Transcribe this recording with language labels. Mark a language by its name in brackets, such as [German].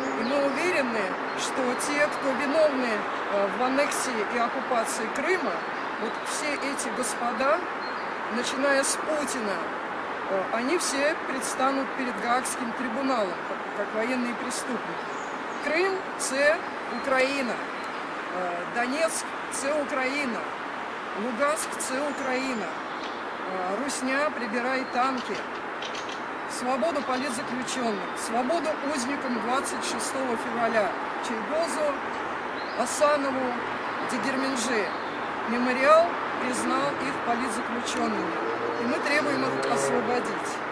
[Russian] И мы уверены, что те, кто виновны в аннексии и оккупации Крыма, вот все эти господа, начиная с Путина, они все предстанут перед Гаагским трибуналом, как военные преступники. [Ukrainian] Крым – це Україна, Донецк – це Україна, Луганск – це Україна, Русня, прибирай танки. [Russian] Свободу политзаключенным, свободу узникам 26 февраля, Чайгозу, Асанову, Дегерменджи. Мемориал признал их политзаключенными, и мы требуем их освободить.